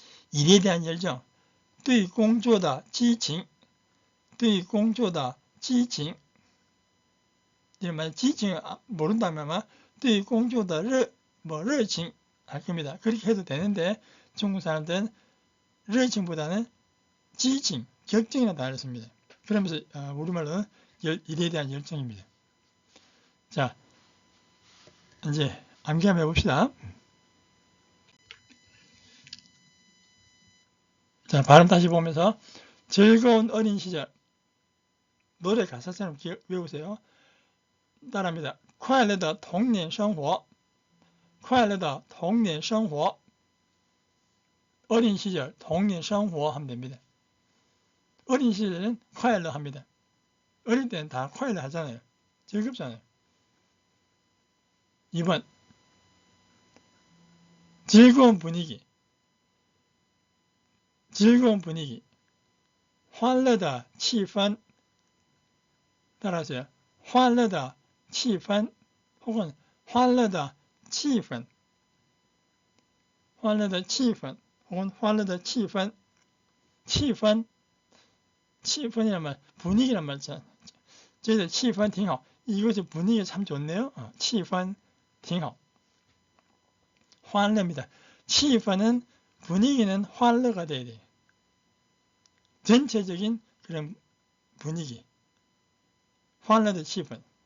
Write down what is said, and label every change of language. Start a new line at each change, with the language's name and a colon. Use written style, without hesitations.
Korean: 일에 대한 열정
Chinese: 对工作的激情对工作的激情 激情
Korean: 모른다면 아마
Chinese: 对工作的热情
Korean: 할 겁니다. 그렇게 해도 되는데 중국 사람들은 热情보다는 激情 격정이라는 단어를 씁니다. 그러면서 우리말로는 일에 대한 열정입니다. 자, 이제 암기 한번 해봅시다. 자, 발음 다시 보면서 즐거운 어린 시절 노래 가사처럼 외우세요. 따라합니다.
Chinese: 快乐的童年生活快乐的童年生活
Korean: 어린 시절, 童年生活 하면 됩니다. 어린 시절은 快乐 합니다. 어릴 때는 다 快乐 하잖아요. 즐겁잖아요. 2번 즐거운 분위기 즐거운 분위기
Chinese: 欢乐的气氛
Korean: 따라하세요.
Chinese: 欢乐的气氛
Korean: 혹은
Chinese: 欢乐的气氛 欢乐的气氛 혹은 欢乐的气氛 气氛 气氛이란
Korean: 말 분위기란 말이죠. 저희들
Chinese: 气氛挺好
Korean: 이것이 분위기 참 좋네요.
Chinese: 气氛挺好 欢乐입니다.
Korean: 气氛은 분위기는 欢乐가 돼야 돼요. 전체적인 그런 분위기
Chinese: 欢乐的气氛.